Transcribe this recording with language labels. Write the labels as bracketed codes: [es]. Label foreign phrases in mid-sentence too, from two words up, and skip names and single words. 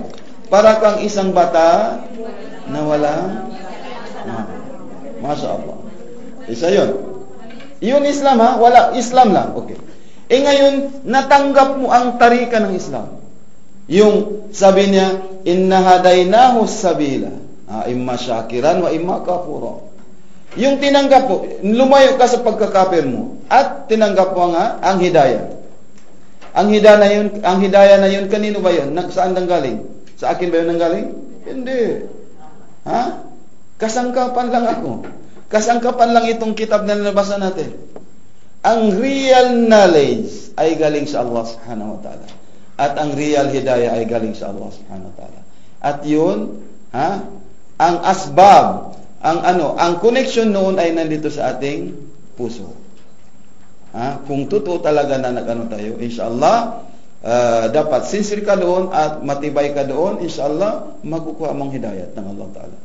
[tl] Para kang isang bata na walang [ar] ما شاء الله. [tl] Isa yun. Yun Islam wala, Islam lang. Okay. Ngayon, natanggap mo ang tarika ng Islam. Yung sabi niya, [ar] إنا هديناه السبيل. إما شاكرا وإما كفورا. [tl] Yung tinanggap mo, lumayo ka sa pagkakapir mo at tinanggap mo ang hidayah. Ang hidayah na yun, kanino ba yun? Saan nanggaling? Sa akin ba yun nanggaling? Hindi. Kasangkapan lang ako. Kasangkapan lang itong kitab na nabasa natin. Ang [en] real knowledge [tl] ay galing sa Allah [ar] سبحانه وتعالى. [tl] At ang real hidayah ay galing sa Allah [ar] سبحانه وتعالى. [tl] At yun, ang asbab, ang connection noon ay nandito sa ating puso. Kung totoo talaga na tayo, inshallah, dapat sincere ka doon at matibay ka doon, inshallah, makukuha mong hidayat ng Allah Ta'ala.